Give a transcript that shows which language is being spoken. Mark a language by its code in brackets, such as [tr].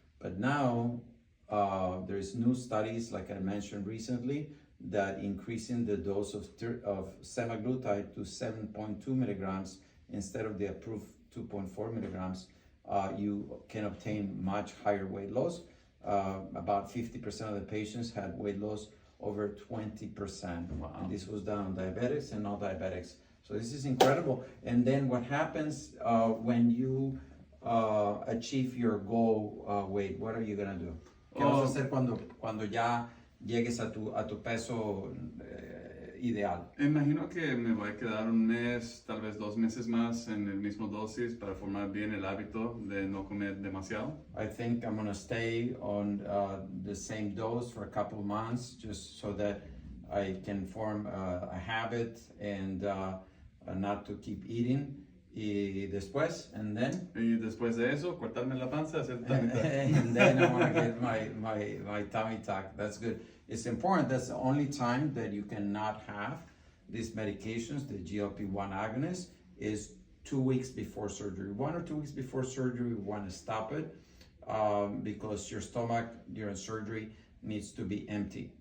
[en] But now there's new studies, like I mentioned recently, that increasing the dose of semaglutide to 7.2 milligrams instead of the approved 2.4 milligrams, you can obtain much higher weight loss. About 50% of the patients had weight loss over 20%. Wow. And this was done on diabetics and non-diabetics. So this is incredible. And then what happens when you achieve your goal weight? What are you gonna do? [es] ¿Qué vas a hacer cuando ya llegues a tu peso ideal? Imagino que me voy a quedar un mes, tal vez 2 meses más en el mismo dosis para formar bien el hábito de no comer demasiado. [en] I think I'm gonna stay on the same dose for a couple of months, just so that I can form a habit and not to keep eating. [es] Y después, [en] and then [es] Y después de eso, cortarme la panza, hacer tamita. [en] and then I want to get my tummy tuck. That's good. It's important. That's the only time that you cannot have these medications, the GLP-1 agonists, is 2 weeks before surgery. 1 or 2 weeks before surgery, we want to stop it because your stomach during surgery needs to be empty.